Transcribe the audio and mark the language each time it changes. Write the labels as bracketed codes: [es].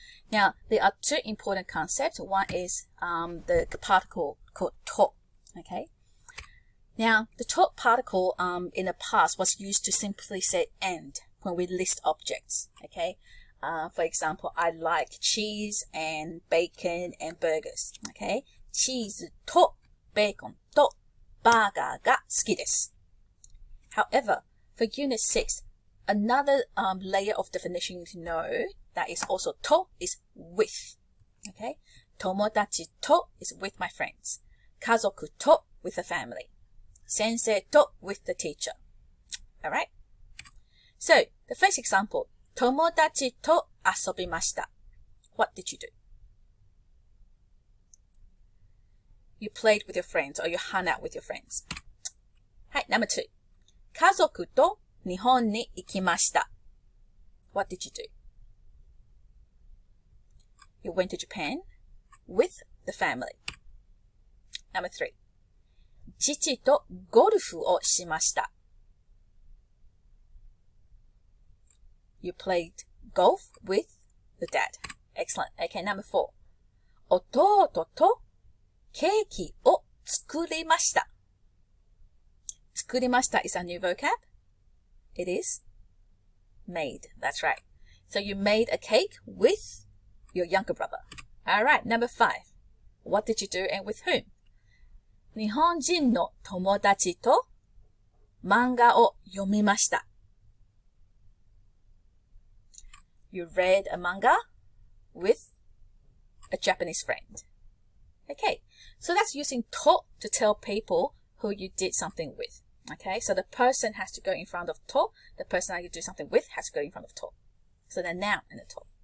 [en] Now there are two important concepts. One is the particle called to. Okay, now the to particle in the past was used to simply say and when we list objects. Okay, for example, I like cheese and bacon and burgers. [ja] Okay, チーズとベーコンとバーガーが好きです。 [en] However, for Unit 6, another layer of definition you need to know that is also to is with. Okay? [ja] 友達と [en] is with my friends. [ja] 家族と [en] with the family. [ja] 先生と [en] with the teacher. Alright? So, the first example. [ja] 友達と遊びました. [en] What did you do? You played with your friends or you hung out with your friends. [ja] はい、 [en] number 2. [ja] 家族と日本に行きました. [en] What did you do? You went to Japan with the family. Number 3. [ja] 父とゴルフをしました. [en] You played golf with the dad. Excellent. Okay, number 4. [ja] 弟とケーキを作りました. [en] 作りました is a new vocab. It is made. That's right. So you made a cake with your younger brother. Alright, number 5. What did you do and with whom? [ja] 日本人の友達と漫画を読みました. [en] You read a manga with a Japanese friend. Okay, so that's using to tell people who you did something with. Okay, so the person has to go in front of to. The person that you do something with has to go in front of to. So the noun and the to.